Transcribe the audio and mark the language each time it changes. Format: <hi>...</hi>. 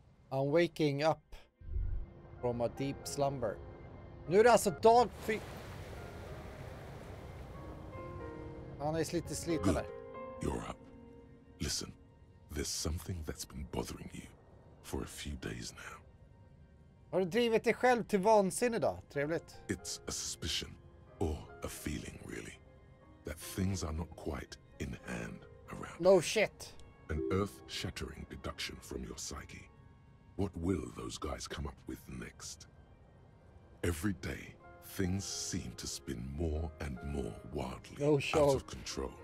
<en>I'm waking up from a deep slumber.</en> <sv>Nu är det alltså dag 4. Han är lite sliten</sv> <en>Good.</en> <sv>där.</sv> <en>You're up. Listen, there's something that's been bothering you for a few days now.</en> <sv>Har du drivit dig själv till vansinne idag? Trevligt.</sv> <en>It's a suspicion, or a feeling really, that things are not quite in hand around. No shit. An earth-shattering deduction from your psyche. What will those guys come up with next? Every day, things seem to spin more and more wildly out of control.</en>